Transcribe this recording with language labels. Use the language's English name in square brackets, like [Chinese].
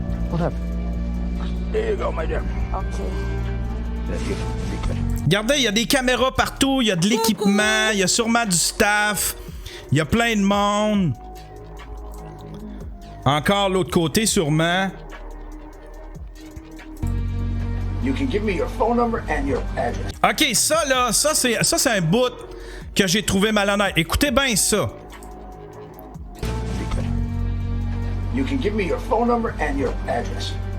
[English] What happened? There you go, my dear. Okay. [French] Regardez, il y a des caméras partout, il y a de l'équipement, il y a sûrement du staff, il y a plein de monde. Encore l'autre côté, sûrement. [English] You can give me your phone number and your address. [French] Ok, ça là, ça c'est un bout que j'ai trouvé malhonnête. Écoutez bien ça. [English] You can give me your phone number and your address.